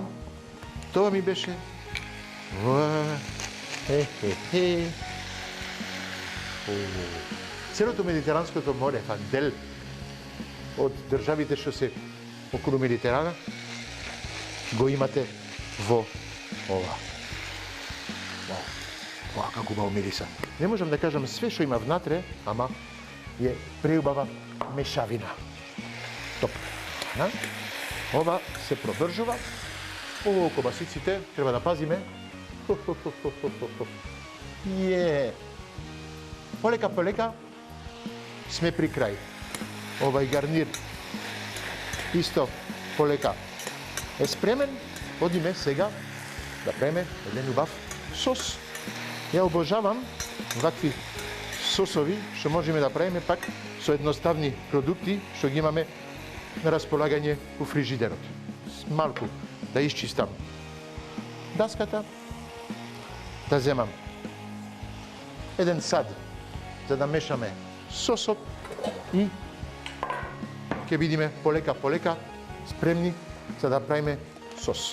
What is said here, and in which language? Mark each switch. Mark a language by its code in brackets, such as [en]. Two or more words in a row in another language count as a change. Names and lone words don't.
[mk] Тоа ми беше Целото медитеранското море, дел од државите што се околу Медитерана, го имате во ова. Како убаво мириса. ne možem da kažem sve što ima vnatre, ama je preubava mešavina. Top. Ova se provržava. Ovo kobasicite, treba da pazime. Je. Poleka, sme pri kraju. Ovaj garnir isto poleka je spremen. Odime сега da pravime jedan ljubav sos. Ja obožavam ovakvi sosovi što možemo da pravime pak su jednostavni produkti što ги imаме na raspolaganje u frižiderot. Малку да изчистам даската, да земам еден сад за да мешаме сосот и ќе бидиме полека спремни за да правиме сос.